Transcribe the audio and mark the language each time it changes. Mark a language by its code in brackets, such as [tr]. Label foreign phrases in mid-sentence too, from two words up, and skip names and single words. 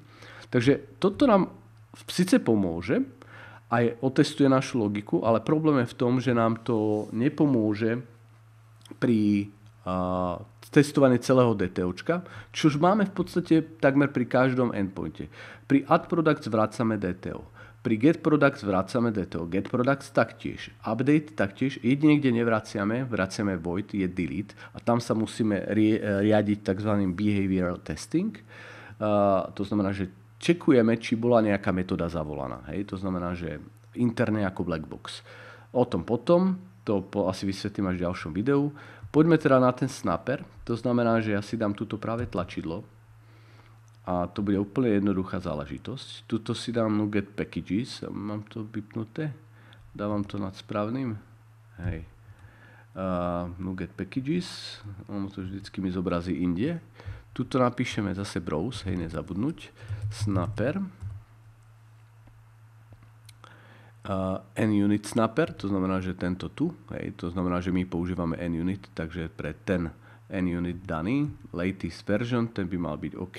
[sk] Takže toto nám síce pomôže, aj otestuje našu logiku, ale problém je v tom, že nám to nepomôže pri testovaní celého DTOčka, čo už máme v podstate takmer pri každom endpointe. Pri [en] add products [sk] vracame DTO. Pri [en] get products [sk] vracame DTO. [en] Get products [sk] taktiež. Update taktiež. Jedine, kde vraciame void, je delete. A tam sa musíme riadiť tzv. [en] Behavioral testing. [sk] To znamená, že čekujeme, či bola nejaká metóda zavolaná. Hej? To znamená, že interne ako [en] black box. [sk] O tom potom, to asi vysvetlím až v ďalšom videu. Poďme teda na ten snapper. To znamená, že ja si dám túto práve tlačidlo. A to bude úplne jednoduchá záležitosť. Tuto si dám [en] get packages. [sk] Mám to vypnuté. Dávam to nad správnym. Hej. [en] Get packages. [sk] On to vždycky mi zobrazí inde. Tuto napíšeme zase browse, hej, nezabudnúť. Snapper. [en] NUnit snapper, [sk] to znamená, že tento tu. Hej, to znamená, že my používame NUnit, takže pre ten NUnit daný, [en] latest version, [sk] ten by mal byť OK.